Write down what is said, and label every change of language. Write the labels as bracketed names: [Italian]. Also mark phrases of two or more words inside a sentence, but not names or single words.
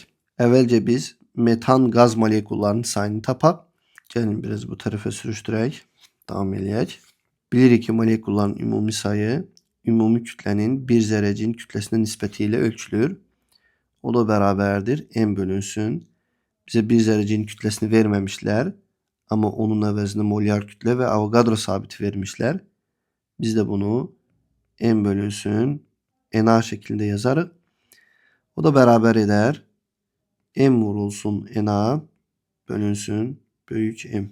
[Azerbaijani] Əvvəlcə biz metan gaz molekullarının sayını tapaq. Gəlin biraz bu tarafa sürüşdürək. Davam edək. Bilirik ki molekulların ümumi sayı ümumi kütlənin bir zərrəcin kütləsinə nisbəti ilə ölçülür. O da bərabərdir. N bölünsün. [Turkish] Bize bir zərrəcin kütlesini vermemişler. Ama onun əvəzinə molar kütle ve Avogadro sabiti vermişler. Biz de bunu N bölünsün Na şeklinde yazarıq. O da beraber eder. [Azerbaijani] M vurulsun Na bölünsün büyük M.